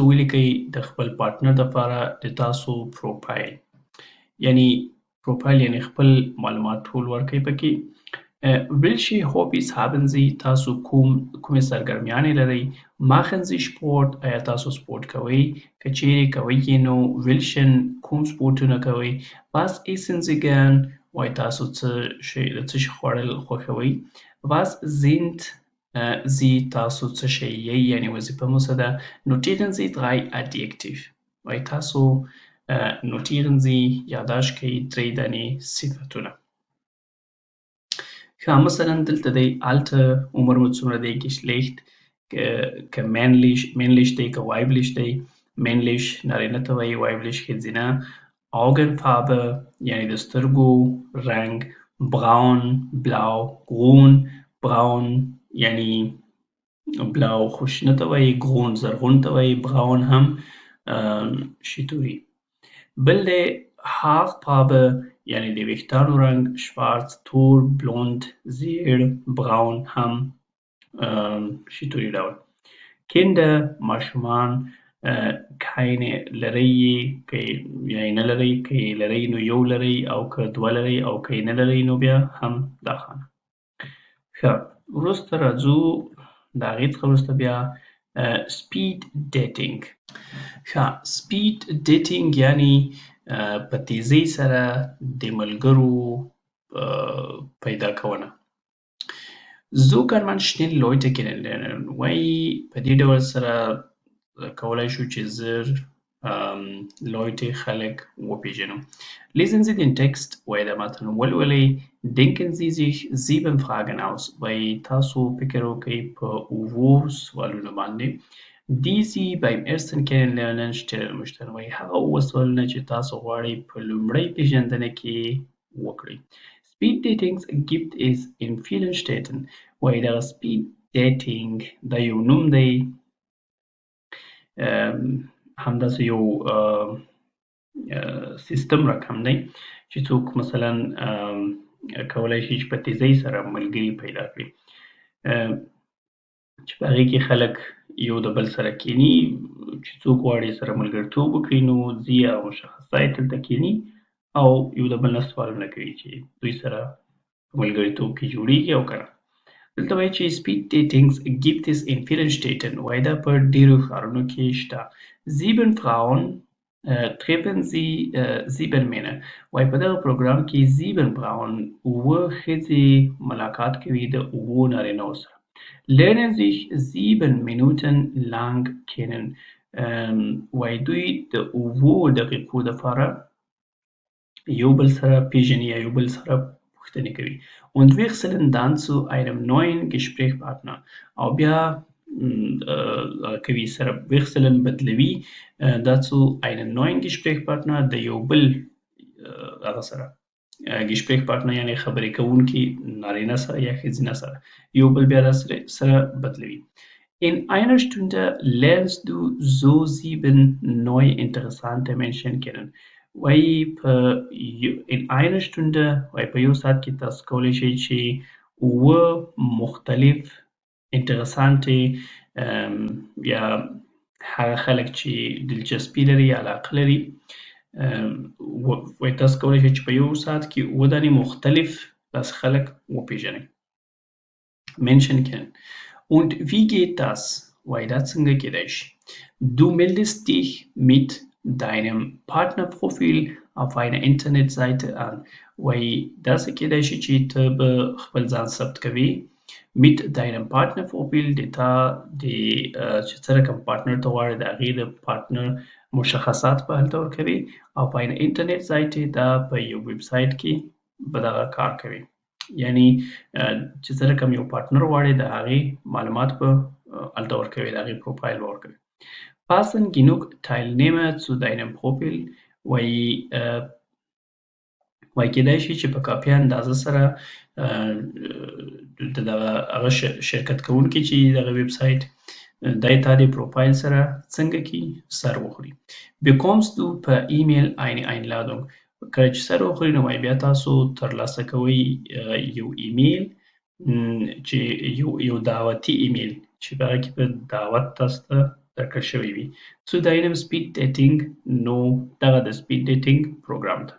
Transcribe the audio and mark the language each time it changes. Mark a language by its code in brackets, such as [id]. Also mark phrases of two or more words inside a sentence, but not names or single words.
[ps] ولیکئ د خپل پارتنر دپاره د تاسو پروفایل یعنی پروفایل یعنی خپل معلومات ټول ورکئ پکې [de] welche Hobbys haben Sie [ps] تاسو کومې سرګرمیانې لرئ [de] machen Sie Sport [ps] آیا تاسو سپورټ کوئ که چیرې کوئ یې نو welchen کوم سپورټونه کوئ [de] was essen Sie gern [ps] وایي تاسو څه شي خوړل خوښوئ [de] was sind Sie [ps] تاسو څه شی یئ یعنې وظیفه مو څه ده [de] notieren Sie 3 Adjektiv [ps] وایي تاسو [de] notieren Sie [ps] یادداشت کړئ 3 دانې صفتونه ښه مثلا دلته دی Alter عمر مو څومره دی Geschlecht که männlich دی که weiblich دی männlich نارینه ته وایي weiblich ښځینه Augenfarbe یعنې د سترګو رنګ [de] braun blau grün braun [ps] یعنې blau خو شنه ته وایي grün زرغون ته وایي braun هم شتوري بل دی Haarfarbe یعنې د ویښتانو رنګ schwarz تور blond زیړ braun هم شتوري ډول Kinder ماشومان keine لرئ که یعنې نه لرئ که یې لرئ نو یو لرئ او که دوه لرئ او که یې نه لرئ نو بیا هم دا خانه ښه وروسته راځو د هغې څخه وروسته بیا [en] speed dating [ps] ښه [en] speed dating [ps] یعنې په تیزۍ سره د ملګرو پیدا کونه. [de] So kann man schnell Leute kennenlernen. [ps] وایي په دې ډول سره کولای شو چې زر Leute خلک وپېژنو. [de] Lesen Sie den Text [ps] وایي دا متن ولولئ. [de] Denken Sie sich 7 Fragen aus. [ps] وایي تاسو فکر وکړئ په 7 سوالونو باندې. [de] Die Sie beim ersten Kennenlernen stellen möchten. [ps] وایي هغه 7 سوالونه چې تاسو غواړئ په لومړۍ پېژندنه کې وکړئ. [de] Speed Datings gibt es in vielen Städten. [ps] وایي دغه [en] Speed Dating [ps] دا یو نوم دی، همداسې یو سیستم رقم دی چې څوک مثلا کولای شي چې په تیزۍ سره ملګري پیدا کړي، چې په هغې کې خلک یو د بل سره کیني، چې څوک غواړي سره ملګرتوب وکړي نو ځي او مشخص ځای ته دلته کیني او یو د بل نه سوالونه کوي چې دوی سره په ملګرتوب کې جوړیږي او که نه. دلته وایي چې [de] Speed Datings gibt es in vielen Städten. [ps] وایي دا په ډېرو ښارونو کې شته. [de] 7 Frauen treffen sie 7 Männer. [ps] وایي په دغه پروګرام کې 7 Frauen 7 ښځې ملاقات کوي د 7 نارینه‌و سره. [de] Lernen sich 7 Minuten lang kennen. [ps] وایي دوی د 7 دقیقو دپاره یو بل سره پیژني یا یو بل سره پوښتنې کوي. [de] Und wechseln dann zu einem neuen Gesprächspartner. [ps] او بیا کوي سره wechseln بدلوي [de] dazu einen neuen Gesprächspartner [ps] د یو بل هغه سره Gesprächspartner یعنی خبرې کوونکي نارینه سره یا ښځینه سره یو بل بیا سره بدلوي. [de] In einer Stunde lernst du so 7 neue interessante Menschen kennen. [ps] وایي په [de] in einer Stunde [ps] وایي په یو ساعت کې تاسو کولی شئ چې 7 مختلف interesante یا هغه خلک چې دلچسپي لري یا علاقه لري وایي تاسو کولی شئ چې په یو ساعت کې 7 دانې مختلف داسې خلک وپېژنئ. [de] Menschen kennen. Und wie geht das? [ps] وایي دا څنګه کېدای شي؟ [de] Du meldest dich mit deinem Partnerprofil auf einer Internetseite an. [ps] وایي داسې کېدای شي چې ته به خپل ځان ثبت کوې [de] mit deinem Partnerprofil [ps] د تا د چې څه رقم پارتنر ته غواړې د هغې د پارتنر مشخصات به هلته ورکوې او په [de] einer Internetseite [ps] دا په یو ویب سایټ کې به دغه کار کوي. یعنی چې څه رقم یو پارتنر غواړې د هغې معلومات به هلته ورکوې، د هغې پروفایل به ورکوې. [de] Passen genug Teilnehmer zu deinem Profil. [ps] وایي کېدای شي چې په کافي اندازه سره د دغه هغه شرکت کوونکي چې دغه ویب سایټ دی تا د پروفایل سره څنګه کي سر وخوري. [de] Bekommst du per E-Mail eine Einladung. [ps] کله چې سر وخوري نو وایي بیا تاسو ترلاسه کوئ یو ایمیل چې یو دعوتي ایمیل چې په هغه کې به دعوت تاسو ته درکړل شوی وي. [de] Zu deinem Speed Dating [ps] نو دغه د Speed Dating پروګرام ته.